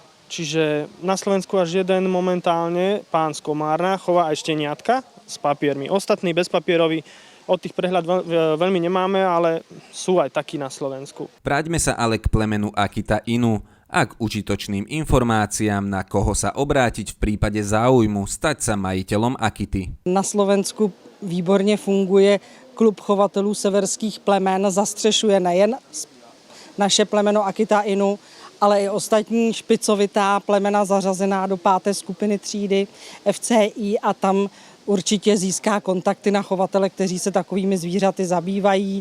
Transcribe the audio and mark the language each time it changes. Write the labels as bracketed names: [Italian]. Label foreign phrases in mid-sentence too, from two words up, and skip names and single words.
[Slovak] Čiže na Slovensku až jeden momentálne, pán z Komárna, chová aj šteniatka s papiermi. Ostatní bezpapieroví, od tých prehľad veľmi nemáme, ale sú aj takí na Slovensku. Vráťme sa ale k plemenu Akita Inu a k užitočným informáciám, na koho sa obrátiť v prípade záujmu stať sa majiteľom Akity. [Czech] Na Slovensku výborně funguje klub chovatelů severských plemen, zastřešuje nejen naše plemeno Akita Inu, ale i ostatní špicovitá plemena zařazená do 5. skupiny třídy FCI a tam určitě získá kontakty na chovatele, kteří se takovými zvířaty zabývají.